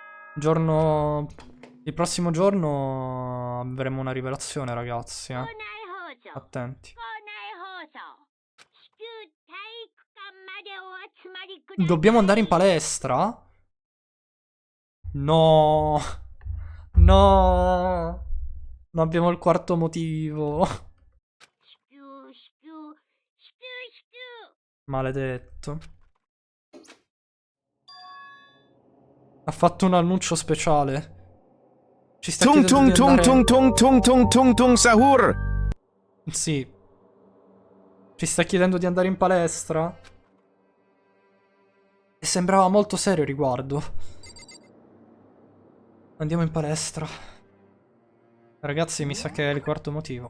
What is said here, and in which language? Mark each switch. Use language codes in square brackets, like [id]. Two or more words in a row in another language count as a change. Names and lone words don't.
[it] Il prossimo giorno avremo una rivelazione, ragazzi. [ja] 校内放送 [it] Attenti. [ja] 校内放送至急体育館までお集まりください [it] Dobbiamo andare in palestra? No. No. Non abbiamo il quarto motivo. [ja] 至急至急至急至急 [it] Maledetto. Ha fatto un annuncio speciale. Ci sta Tung chiedendo tung di tung andare... tung tung tung tung tung sahur. Sì. Ci sta chiedendo di andare in palestra. E sembrava molto serio riguardo. Andiamo in palestra. Ragazzi, mi sa che è il quarto motivo.